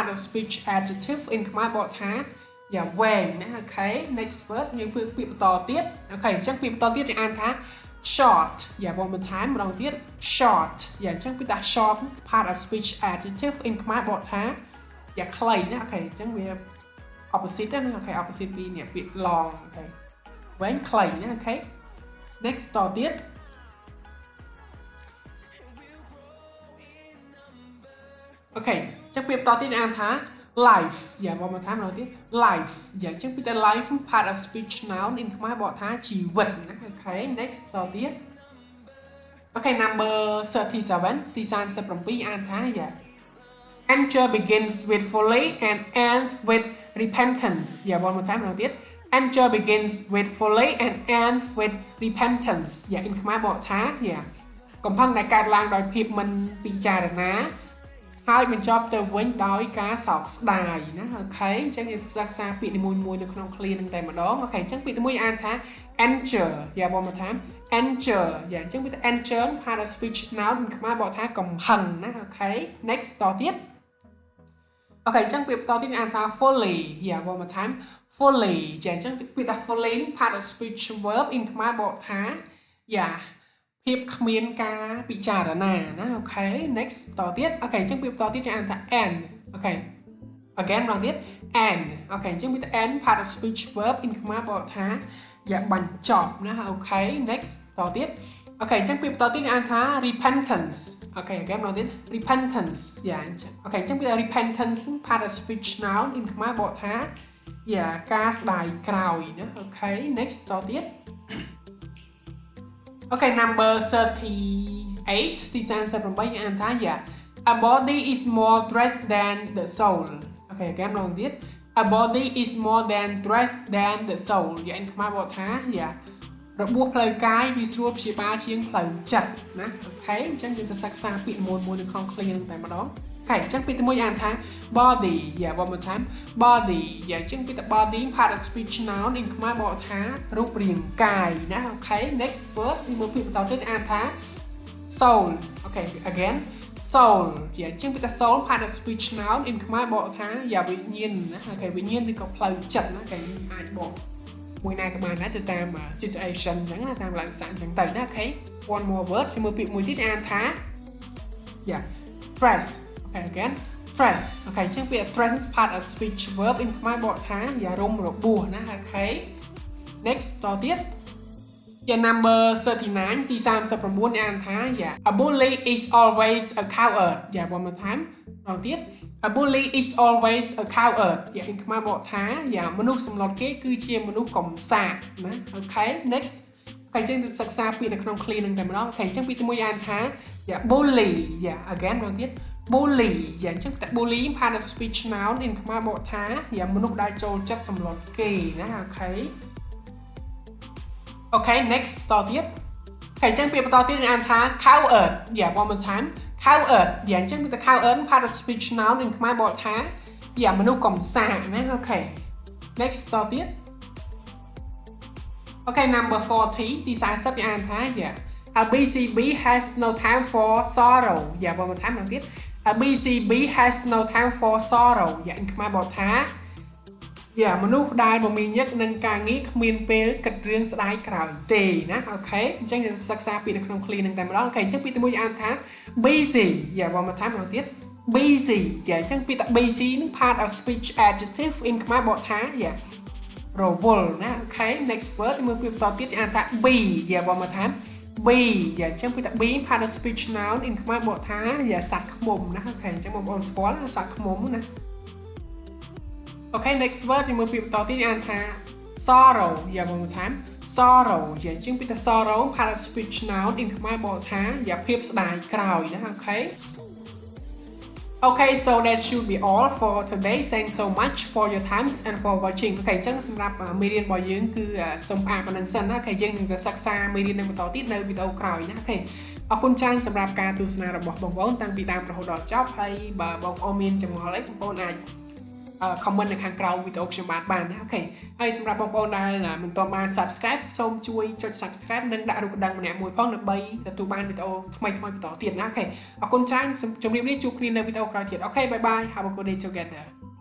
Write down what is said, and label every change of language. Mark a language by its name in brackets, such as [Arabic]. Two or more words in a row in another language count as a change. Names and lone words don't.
[English] of speech adjective in [Khmer] ខ្មែរបកថាយ៉ាវែងណាអូខេ [English] next word [Khmer] យើងពាក្យបន្តទៀតអូខេអញ្ចឹងពាក្យបន្តទៀតយើងអានថា short យ៉ាបងបន្ថែមម្ដងទៀត short យ៉ាអញ្ចឹងពាក្យថា [English] short part of speech adjective in [Khmer] ខ្មែរបកថាយ៉ាខ្លីណាអូខេអញ្ចឹងវា opposite ណាអូខេ opposite ពីនេះពាក្យ long អូខេវែងខ្លីណាអូខេ next តទៀត អូខេអញ្ចឹងពាក្យបន្តទៀតអានថា life យ៉ាបងមកថាម្ដងទៀត life យ៉ាអញ្ចឹងពីតែ [English] life part of speech noun in [Khmer] ខ្មែរបកថាជីវិតណាអូខេ next តទៀតអូខេ number 37 ទី37អានថាយ៉ា [English] anger begins with folly and ends with repentance [Khmer] យ៉ាបងមកថាម្ដងទៀត [English] anger begins with folly and ends with repentance [Khmer] យ៉ា in ខ្មែរបកថាយ៉ាកំផឹងដែលកើតឡើងដោយភាពមិនពិចារណាហើយបញ្ចប់ទៅវិញដោយការសោកស្ដាយណាអូខេអញ្ចឹងយើងសិក្សាពាក្យនីមួយៗនៅក្នុង clear នឹងតែម្ដងអូខេអញ្ចឹងពាក្យទី1អាន ថា anger យ៉ាបងមកថា anger យ៉ាអញ្ចឹងពាក្យថា [English] anger part of speech noun [Khmer] ខ្មែរបកថាកំហឹងណាអូខេ next តទៀតអូខេអញ្ចឹងពាក្យបន្តទៀតអានថា folly យ៉ាបងមកថា folly ចា អញ្ចឹងពាក្យថា [English] folly part of speech verb in [Khmer] ខ្មែរបកថាយ៉ាភាពគ្មានការពិចារណាណាអូខេ next តទៀតអូខេអញ្ចឹងពាក្យ បន្តទៀតយើងអានថា end អូខេ again ម្ដងទៀត end អូខេអញ្ចឹងពាក្យថា [English] end part of speech verb in [Khmer] ខ្មែ របកថាយ៉ាបញ្ចប់ណាអូខេ next តទៀតអូខេអញ្ចឹងពាក្យបន្តទៀតយើងអានថា repentance អូខេ again ម្ដងទៀត repentance យ៉ាអូខេអញ្ចឹងពាក្យថា [English] repentance part of speech noun in [Khmer] ខ្មែរបកថាយ៉ាការស្ដាយក្រោយណាអូខេ next តទៀត [English] Okay, number 38 [Khmer] ទី38យើងអានថា [English] a body is more dress than the soul. [Khmer] Okay, គេម្ដងទៀត [English] a body is more than dress than the soul [Khmer] យើងអានខ្មែរបកថារបួសផ្លូវកាយវាស្រួលព្យាបាលជាងផ្លូវចិត្តណាអូខេអញ្ចឹងយើងទៅ សិក្សាពាក្យមួយនៅក្នុង clear នឹងតែម្ដងអូខេអញ្ចឹងពាក្យទី1អានថា [English] body one more time body [Khmer] អញ្ចឹងពាក្យថា [English] body part of speech noun in [Khmer] ខ្មែរបកថារូបរាងកាយណាអូខេ [English] next word [Khmer] មើលពាក្យបន្តទៀតអានថា soul អូខេ [English] again soul [Khmer] អញ្ចឹងពាក្យថា [English] soul part of speech noun in [Khmer] ខ្មែរបកថាវិញ្ញាណណាអូខេវិញ្ញាណឬក៏ផ្លូវចិត្តណាគេអាចបកមួយណាក៏បានដែរទៅតាម situation អញ្ចឹងណាតាមលក្ខណៈអញ្ចឹងទៅណាអូខេ [English] one more word [Khmer] ជាមួយពាក្យមួយទៀតអានថា [English] press okay again press [Khmer] អូខេអញ្ចឹងពាក្យ [English] press part of speech verb in [Khmer] ខ្មែរបកថារុំរបួសណាអូខេ next តទៀតnumber 39ទី 39អានថា [English] a bully is always a coward one more time [Khmer] ដល់ទៀត [English] a bully is always a coward in [Khmer] ខ្មែរបកថាមនុស្សសម្លុតគេគឺជាមនុស្សកំសាកណាអូខេ next អូខេអញ្ចឹងសិក្សាពាក្យនៅក្នុង clear នឹងតែម្ដងអូខេអញ្ចឹងពាក្យទី1អានថា [English] bully again [Khmer] ម្ដងទៀត bully អញ្ចឹងតែ [English] bully part of speech noun in [Khmer] ខ្មែរបកថាមនុស្សដែលចូលចិត្តសម្លុតគេណាអូខេ អូខេ next តទៀតអូខេអញ្ចឹងពាក្យបន្តទៀតអានថា [English] coward one more time coward [Khmer] អញ្ចឹងពាក្យថា [English] coward part of speech noun in [Khmer] ខ្មែរបកថាមនុស្សកំសាកណាអូខេ next តទៀត អូខេ number 40ទី40អានថា [English] a BCB has no time for sorrow one more time [Khmer] ម្ដងទៀត [English] a BCB has no time for sorrow in [Khmer] ខ្មែរបកថាមនុស្សដែលមមាញឹកនឹងការងារគ្មានពេលគិតរឿងស្ដាយក្រោយទេណាអូខេអញ្ចឹងយើងសិក្សាពីនៅក្នុង clear នឹងតែម្ដងអូខេអញ្ចឹងពីទី1អានថា busy បងមកថាម្ដងទៀត busy អញ្ចឹងពីថា busy នឹង [English] part of speech adjective in [Khmer] ខ្មែរបកថា រវល់ណាអូខេ [English] next word [Khmer] មើលពីបន្តទៀតអានថា be បងមកថា B យ៉ាចឹងពីតា [English] B participial noun in [Khmer] ខ្មែរបកថាយ៉ាសត្វខ្មុំណាអូខេអញ្ចឹងបងប្អូនស្គាល់សត្វខ្មុំណាអូខេ [English] next word [Khmer] យើងមើលពាក្យបន្តទៀតអានថា sorrow យ៉ាបងថា sorrow យ៉ាចឹងពីតា [English] sorrow participial noun in [Khmer] ខ្មែរបកថាយ៉ាភាពស្ដាយក្រោយណាអូខេ [English] Okay, so that should be all for today. Thanks so much for your time and for watching. [Khmer] Okay, អញ្ចឹងសម្រាប់មេរៀនរបស់យើងគឺសូមអានប៉ុណ្្នឹងសិនណាអូខេយើងនឹងសិក្សាមេរៀននឹងបន្តទៀតនៅវីដេអូក្រោយណាអូខេអរគុណច្រើនសម្រាប់ការទស្សនារបស់បងប្អូនតាំងពីដើមរហូតដល់ចប់ហើយបើបងប្អូនមានចម្ងល់អីបងប្អូនអាចcomment នៅខាងក្រោមវីដេអូខ្ញុំបានណាអូខេហើយសម្រាប់បងប្អូនដែលមិនទាន់បាន subscribe សូមជួយចុច subscribe និងដាក់រូបកណ្ដឹងម្នាក់មួយផងដើម្បីទទួលបានវីដេអូថ្មីៗបន្តទៀតណាអូខេអរគុណច្រើនជម្រាបលាជួបគ្នានៅវីដេអូក្រោយទៀតអូខេ [English] bye bye have a good day together